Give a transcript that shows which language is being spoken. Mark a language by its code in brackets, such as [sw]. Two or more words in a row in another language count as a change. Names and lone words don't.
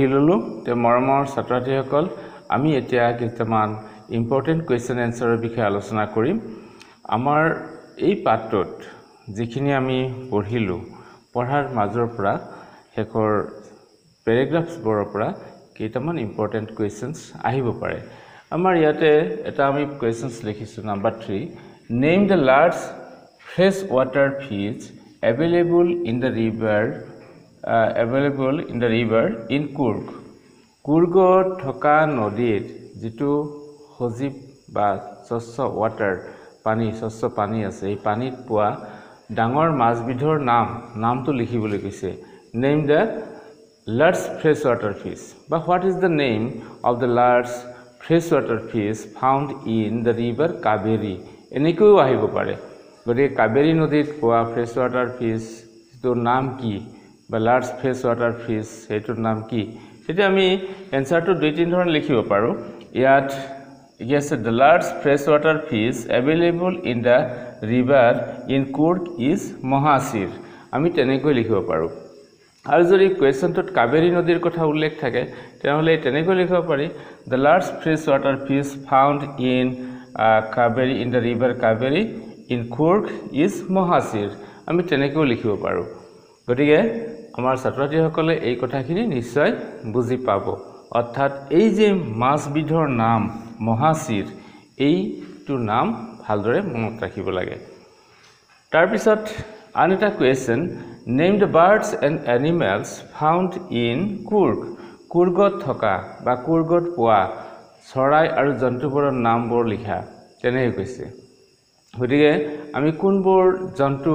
[as] ললো তে মৰমৰ ছাত্ৰছাত্ৰীসকল আমি এতিয়া কিছুমান [en] important question answer [as] বিষয়ে আলোচনা কৰিম আমাৰ এই পাঠটোত যিখিনি আমি পঢ়িলো পঢ়াৰ মাজৰ পৰা হেকৰ পেৰাগ্ৰাফছবোৰৰ পৰা কেইটামান [en] important questions [as] আহিব পাৰে আমাৰ ইয়াতে এটা আমি কোৱেশ্চনছ লিখিছো নাম্বাৰ 3 [en] name the large fresh water fish available in the river in Kurg [as] কুৰ্গত থকা নদীৰ যেটো সজীৱ বা স্বচ্ছ ওয়াটাৰ পানী স্বচ্ছ পানী আছে এই পানীত পোৱা ডাঙৰ মাছবিধৰ নামটো লিখিবলৈ কৈছে [en] name the large freshwater fish but what is the name of the large freshwater fish found in the river Kaveri [as] এনেকৈ আহিব পাৰে গৰে কাবেৰী নদীত পোৱা [en] freshwater fish [as] তো নাম কি বা [en] large freshwater fish [as] এটোৰ নাম কি তেতিয়া আমি এনসারটো দুই তিন ধৰণ লিখিব পাৰো ইয়াত [en] yes the large freshwater fish available in the river in Kurg is Mohasir [as] আমি তেনেকৈ লিখিব পাৰো আৰু যদি কোৱেশ্চনটোত কাবেৰী নদীৰ কথা উল্লেখ থাকে তেনেহলে তেনেকৈ লিখিব পাৰি [en] the large freshwater fish found in Kaveri in the river Kaveri in Kurg is Mohasir [as] আমি তেনেকৈ লিখিব পাৰো গতিকে আমাৰ ছাত্ৰছাত্ৰীসকলে এই কথাখিনি নিশ্চয় বুজি পাব অৰ্থাৎ এই যে মাছবিধৰ নাম মহাসিৰ এইটো নাম ভালদৰে মনত ৰাখিব লাগে তাৰ পিছত আন এটা কোৱেশ্চন [en] name the birds and animals found in Kurg [as] কুৰ্গত থকা বা কুৰ্গত পোৱা চৰাই আৰু জন্তুবোৰৰ নামবোৰ লিখা তেনেকৈ কৈছে গতিকে আমি কোনবোৰ জন্তু